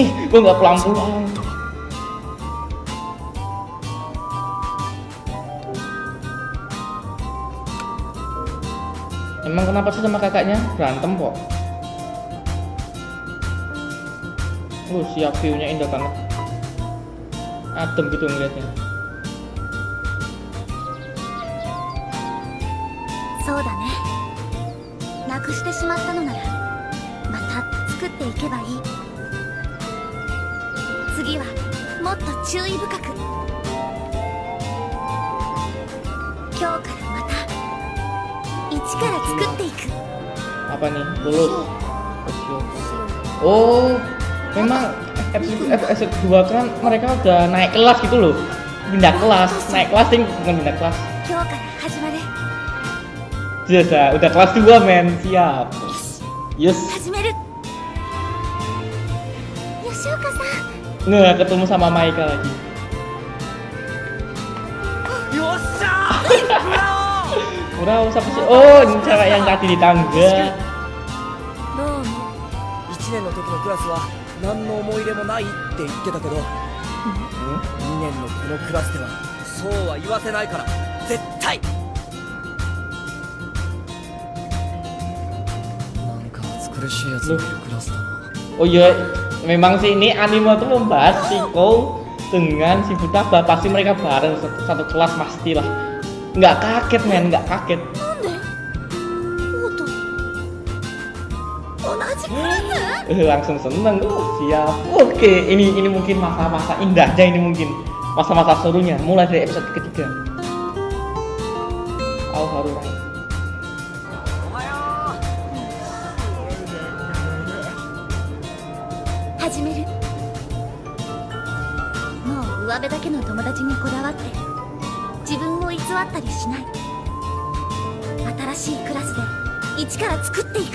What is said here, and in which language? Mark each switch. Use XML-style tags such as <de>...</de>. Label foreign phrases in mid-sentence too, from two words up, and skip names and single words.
<id>Gue nggak pulang-pulang. Emang kenapa sih sama kakaknya? Berantem kok. Siap, view-nya indah banget. Adem gitu ngeliatnya.</id> <ja>そうだねなくしてしまったのならまた作っていけばいい次はもっと注意深く今日からまた一から作っていく</ja> <id>Apa nih? Lulus. Oh, memang episode 2 kan mereka udah naik kelas gitu loh. Pindah kelas, naik kelas sih, bukan pindah kelas.</id> <ja>今日から始まる</ja> <id>Jasa, udah kelas 2 men, siap. Yes.</id> <ja>始める吉岡さん</ja> <id>Nggak ketemu sama Maika lagi.</id> <ja>よっしゃー</ja> <id>Urau siapa sih? Oh, ini cewek yang tadi di tangga.</id> <ja>どうも1年の時のクラスは何の思い入れもないって言ってたけど2年のこのクラスではそうは言わせないから絶対なんか暑苦しいやつがいるクラスだな。</ja> <id>Oh iya, memang sih ini anime tuh membahas si Ko dengan si Futaba. Pasti mereka bareng satu kelas pastilah. Nggak kaget men, nggak kaget.</id> <ja>なんで王と同じクラス</ja> <id>Langsung seneng. Siap. Oke, ini mungkin masa-masa indahnya, ini mungkin masa-masa serunya mulai dari episode ketiga. Harurai.</id> <ja>始めるもう上辺だけの友達にこだわって自分を偽ったりしない新しいクラスで一から作っていく</ja>